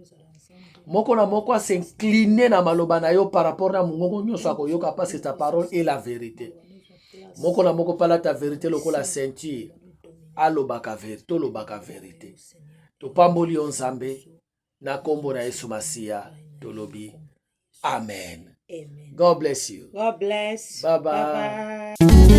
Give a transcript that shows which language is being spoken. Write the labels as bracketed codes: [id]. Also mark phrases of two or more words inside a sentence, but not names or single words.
[ln] Moko na moko a s'incliner na maloba na yo [fr] par rapport [ln] na mungongo nyonso akoyoka [fr] parce que ta parole est la vérité. [ln] Moko na moko pala [fr] ta vérité [ln] lokola ceinture tolobaka verité. Topamboli yo Nzambe na kombo na Yesu Masiya tolobi amen. Amen. [en] God bless you. God bless. Bye bye. Bye bye.